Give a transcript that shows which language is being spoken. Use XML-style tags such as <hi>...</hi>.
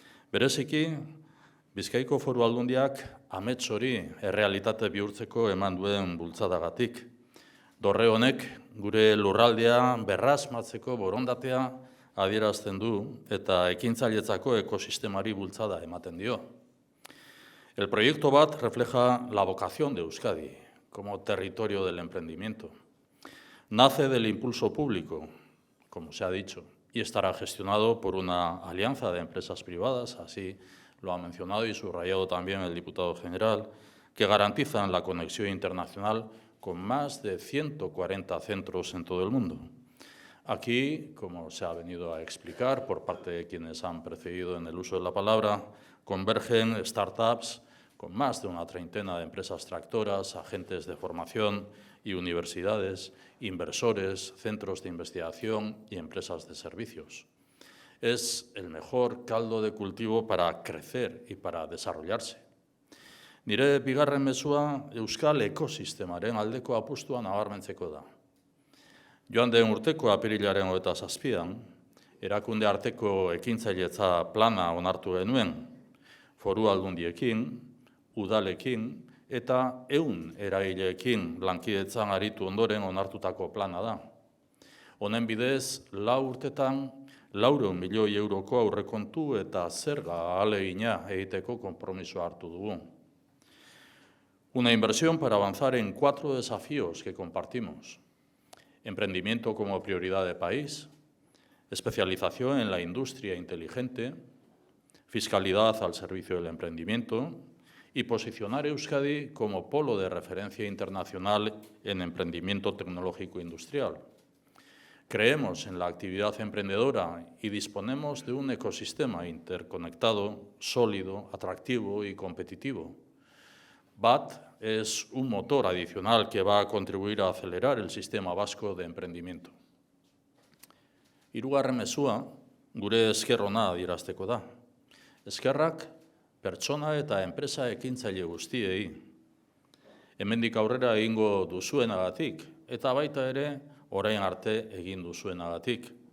<eu>Bereziki, Bizkaiko Foru Aldundiak amets hori errealitate bihurtzeko eman duen bultzadagatik. Dorre honek gure lurraldea berrasmatzeko borondatea adierazten du eta ekintzailetzako ekosistemari bultzada ematen dio.</eu> <es>El proyecto BAT refleja la vocación de Euskadi como territorio del emprendimiento. Nace del impulso público, como se ha dicho, y estará gestionado por una alianza de empresas privadas, así lo ha mencionado y subrayado también el diputado general, que garantizan la conexión internacional con más de 140 centros en todo el mundo. Aquí, como se ha venido a explicar por parte de quienes han precedido en el uso de la palabra, convergen startups con más de una treintena de empresas tractoras, agentes de formación y universidades, inversores, centros de investigación y empresas de servicios. Es el mejor caldo de cultivo para crecer y para desarrollarse.</es> <eu>Nire bigarren mezua Euskal ekosistemaren aldeko apustua nabarmentzeko da. Joan den urteko apirilaren 27an, erakunde arteko ekintzailetza plana onartu genuen, Foru Aldundiekin, udalekin eta 100 eragileekin lankidetzan aritu ondoren onartutako plana da. Honen bidez, 4 urtetan 400 milioi euroko aurrekontu eta zerga ahalegina egiteko konpromisoa hartu dugu.</eu> <es>Una inversión para avanzar en 4 desafíos que compartimos. Emprendimiento como prioridad de país, especialización en la industria inteligente, fiscalidad al servicio del emprendimiento y posicionar Euskadi como polo de referencia internacional en emprendimiento tecnológico industrial. Creemos en la actividad emprendedora y disponemos de un ecosistema interconectado, sólido, atractivo y competitivo. BAT es un motor adicional que va a contribuir a acelerar el sistema vasco de emprendimiento.</es> <eu>Hirugarren mezua, gure esker ona adierazteko da. Eskerrak pertsona eta enpresa ekintzaile guztiei. Hemendik aurrera egingo duzuenagatik eta baita ere orain arte egin duzuenagatik.</eu>